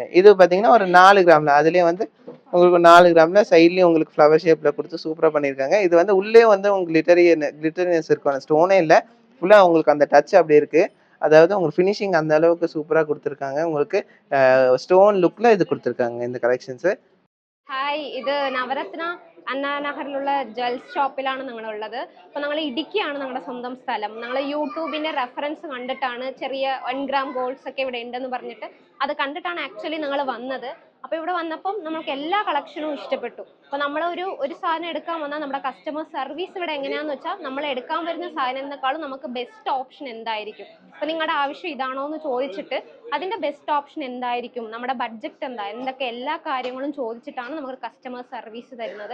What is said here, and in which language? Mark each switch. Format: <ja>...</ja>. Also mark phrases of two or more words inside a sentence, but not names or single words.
<ta>இது பார்த்தீங்கன்னா, ஒரு 4 கிராம்ல அதுலயே வந்து உங்களுக்கு 4 கிராம்ல சைட்லயும் உங்களுக்கு</ta> <en>flower shapeல</en> <ta>குடுத்து சூப்பரா பண்ணியிருக்காங்க. இது வந்து உள்ளே வந்து உங்களுக்கு கிளிட்டரினஸ் இருக்கும். ஸ்டோனே இல்ல. ஃபுல்லா உங்களுக்கு அந்த டச் அப்படி இருக்கு. அதாவது உங்களுக்கு ஃபினிஷிங் அந்த அளவுக்கு சூப்பரா குடுத்துருக்காங்க. உங்களுக்கு</ta> <en>stone lookல</en> <ta>இது குடுத்துருக்காங்க இந்த கலெக்ஷன்ஸ்.</ta> <ml>ഹായ്, ഇത് നവരത്ന അണ്ണാ നഗറിലുള്ള ജ്വൽസ് ഷോപ്പിലാണ് ഞങ്ങളുള്ളത്. അപ്പോൾ ഞങ്ങൾ ഇടുക്കിയാണ് ഞങ്ങളുടെ സ്വന്തം സ്ഥലം. ഞങ്ങൾ യൂട്യൂബിൻ്റെ റെഫറൻസ് കണ്ടിട്ടാണ് ചെറിയ 1</ml> <en>gram golds</en> <ml>ഒക്കെ ഇവിടെ ഉണ്ടെന്ന് പറഞ്ഞിട്ട് അത് കണ്ടിട്ടാണ് ആക്ച്വലി ഞങ്ങൾ വന്നത്. അപ്പോൾ ഇവിടെ വന്നപ്പം നമുക്ക് എല്ലാ കളക്ഷനും ഇഷ്ടപ്പെട്ടു. അപ്പോൾ നമ്മൾ ഒരു സാധനം എടുക്കാൻ വന്നാൽ നമ്മുടെ</ml> <en>customer service</en> <ml>ഇവിടെ എങ്ങനെയാണെന്ന് വെച്ചാൽ നമ്മൾ എടുക്കാൻ വരുന്ന സാധനത്തെക്കാളും നമുക്ക്</ml> <en>best option</en> <ml>എന്തായിരിക്കും, അപ്പോൾ നിങ്ങളുടെ ആവശ്യം ഇതാണോ എന്ന് ചോദിച്ചിട്ട് അതിൻ്റെ</ml> <en>best option</en> <ml>എന്തായിരിക്കും, നമ്മുടെ ബഡ്ജറ്റ് എന്താ, എന്തൊക്കെ എല്ലാ കാര്യങ്ങളും ചോദിച്ചിട്ടാണ് നമുക്ക്</ml> <en>customer service</en> <ml>തരുന്നത്.</ml>